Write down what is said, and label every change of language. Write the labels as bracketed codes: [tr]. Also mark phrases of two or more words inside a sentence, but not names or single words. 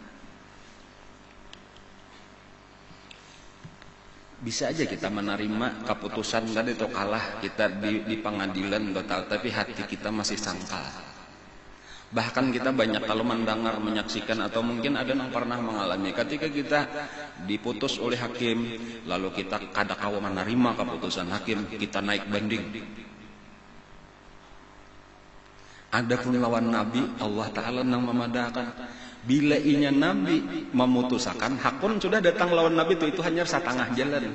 [id] Bisa aja kita menerima keputusan tadi itu kalah kita di pengadilan total, tapi hati kita masih sangkal. Bahkan kita banyak kalau mendengar, menyaksikan, atau mungkin ada yang pernah mengalami ketika kita diputus oleh hakim, lalu kita [bjn] kada kawa [id] menerima keputusan hakim, kita naik banding. [bjn] Adapun lawan Nabi, Allah Ta'ala nang memadahkan. Bila inya Nabi memutuskan, hakun sudah datang lawan Nabi itu hanya setengah jalan.